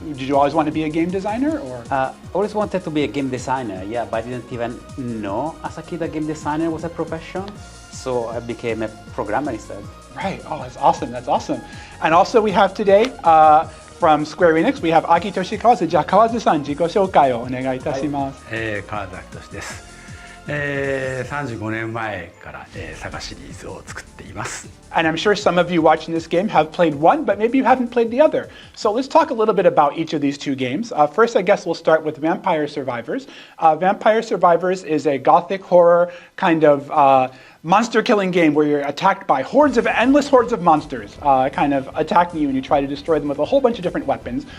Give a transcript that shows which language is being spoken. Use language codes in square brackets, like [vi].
[en] Did you always want to be a game designer, or? I always wanted to be a game designer, yeah, but I didn't even know as a kid that game designer was a profession. So I became a programmer instead. Right. Oh, that's awesome. That's awesome. And also we have today from Square Enix, we have Akitoshi Kawazu. [ja] じゃあ川津さん、自己紹介をお願いいたします。川津秋敏です。 35年前からSaGaシリーズを作っています。 [en] And I'm sure some of you watching this game have played one, but maybe you haven't played the other. So let's talk a little bit about each of these two games. First, I guess we'll start with Vampire Survivors. Vampire Survivors is a gothic horror kind of monster killing game where you're attacked by endless hordes of monsters kind of attacking you, and you try to destroy them with a whole bunch of different weapons.